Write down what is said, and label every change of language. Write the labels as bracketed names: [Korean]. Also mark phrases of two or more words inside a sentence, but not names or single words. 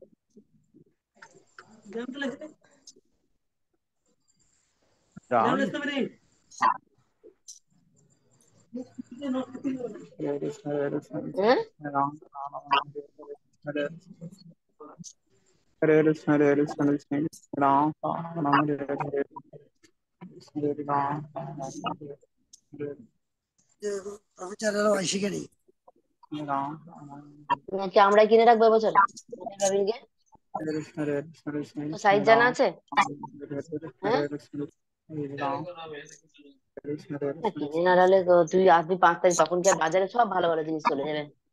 [Bangla] রাম হ্যাঁ राम हरे हरे हरे हरे राम राम राम हरे हरे हरे राम প্রফেসররাও শিখে নেই। राम নাকি আমরাই কিনে রাখবো এবছর রবিনকে? हरे हरे তো সাইজ জানা राम আছে? হ্যাঁ, राम না কিনে না হলে তো তুই আসবি 5 তারিখ, তখন কি আর বাজারে সব ভালো ভালো জিনিস চলে যাবে।